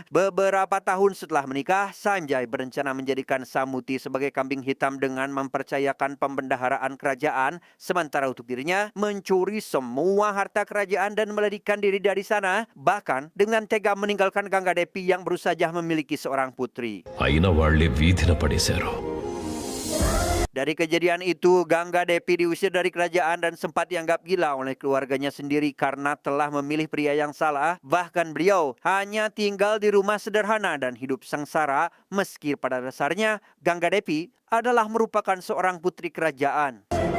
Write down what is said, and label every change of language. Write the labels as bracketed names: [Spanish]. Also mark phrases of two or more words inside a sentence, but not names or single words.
[Indonesian] Beberapa tahun setelah menikah, Sanjay berencana menjadikan Samuti sebagai kambing hitam dengan mempercayakan pembendaharaan kerajaan, sementara untuk dirinya mencuri semua harta kerajaan dan melarikan diri dari sana, bahkan dengan tega meninggalkan Gangga Devi yang baru saja memiliki seorang putri. [Telugu] అయిన వాళ్లే వీధిన పడేశారు. [Indonesian] Dari kejadian itu, Gangga Devi diusir dari kerajaan dan sempat dianggap gila oleh keluarganya sendiri karena telah memilih pria yang salah. Bahkan beliau hanya tinggal di rumah sederhana dan hidup sengsara, meski pada dasarnya Gangga Devi adalah merupakan seorang putri kerajaan.